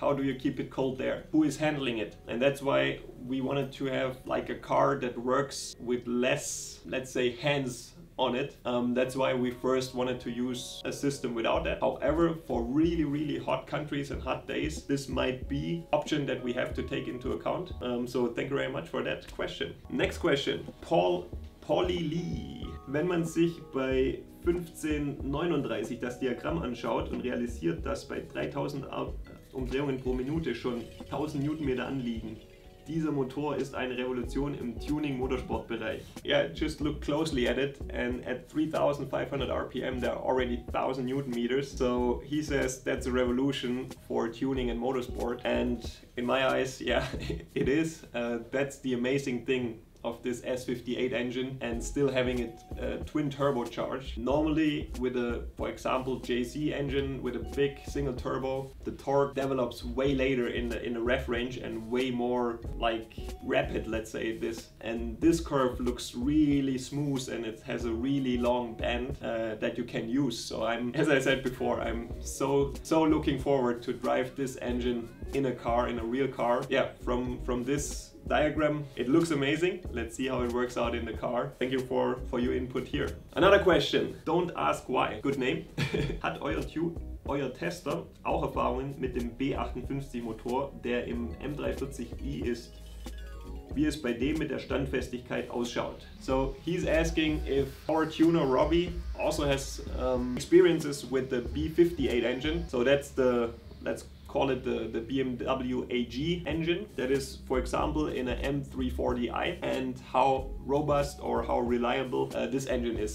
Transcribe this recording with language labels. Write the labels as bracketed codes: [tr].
[en] How do you keep it cold there? Who is handling it? And that's why we wanted to have like a car that works with less, let's say, hands on it. That's why we first wanted to use a system without that. However, for really hot countries and hot days, this might be an option that we have to take into account. So thank you very much for that question. Next question, Pauli Lee. [de] Wenn man sich bei 1539 das Diagramm anschaut und realisiert, dass bei 3000 Umdrehungen pro Minute schon 1000 Newtonmeter anliegen, Dieser Motor ist eine Revolution im Tuning-Motorsport-Bereich. [en] Yeah, just look closely at it, and at 3,500 RPM there are already 1,000 Newton meters. So he says that's a revolution for tuning and motorsport, and in my eyes, yeah, it is. That's the amazing thing of this S58 engine, and still having it twin turbocharged. Normally with a, for example, JC engine with a big single turbo, the torque develops way later in the ref range and way more like rapid, let's say this. And this curve looks really smooth, and it has a really long band that you can use. So as I said before, I'm so looking forward to drive this engine in a car, in a real car. Yeah, from this diagram, it looks amazing. Let's see how it works out in the car. Thank you for your input here. Another question, don't ask why. Good name. [de] Hat euer Tester auch Erfahrungen mit dem B58 Motor, der im M340i ist? Wie es bei dem mit der Standfestigkeit ausschaut? [en] So he's asking if our tuner Robbie also has experiences with the B58 engine. So that's the, let's call it the BMW AG engine that is, for example, in an M340i, and how robust or how reliable this engine is.